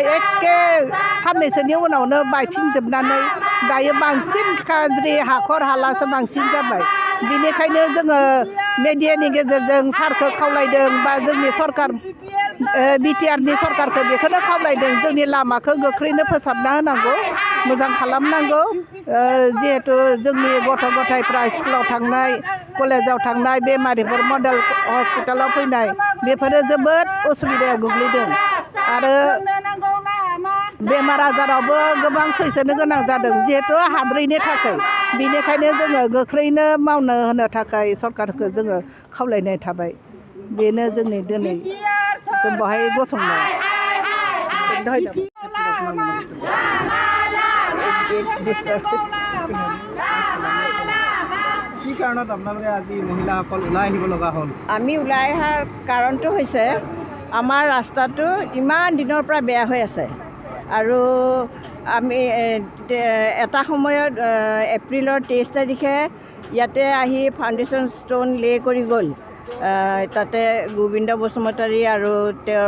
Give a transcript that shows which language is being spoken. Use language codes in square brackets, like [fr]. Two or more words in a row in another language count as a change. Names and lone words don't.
[brx] एखे साननैसोनि उनावनो बायफिनजोबनानै दायो बांसिन गाज्रि हाखर हालासो बांसिन जाबाय बेनिखायनो जोङो मिडियानि गेजेरजों सारखौ खावलायदों बा जोंनि सरकार बिटिआरनि सरकारखौ बेखौनो खावलायदों जोंनि लामाखौ गोख्रैनो फोसाबना होनांगौ मोजां खालामनांगौ जिहेतु जोंनि गथ' गथायफ्रा स्कुलाव थांनाय कलेजाव थांनाय बेमारिफोर मडेल हस्पिटालाव फैनाय बेफोरो जोबोद उसुबिदायाव गोग्लैदों आरो बेमार आजारावबो गोबां सैसोनो गोनां जादों जिहेतु हाद्रैनि थाखाय बेनिखायनो जोङो गोख्रैनो मावनो होनो थाखाय सरकारखौ जोङो खावलायनाय थाबाय बेनो जोंनि दिनै जों बेवहाय गसंनाय [as] কি কাৰণত আপোনালোকে আজি মহিলাসকল ওলাই আহিব লগা হ'ল আমি ওলাই অহাৰ কাৰণটো হৈছে আমাৰ ৰাস্তাটো ইমান দিনৰ পৰা বেয়া হৈ আছে আৰু আমি এটা সময়ত এপ্ৰিলৰ 23 তাৰিখে ইয়াতে আহি ফাউণ্ডেশ্যন ষ্টোন লে কৰি গ'ল তাতে গোবিন্দ বসুমতাৰী আৰু তেওঁৰ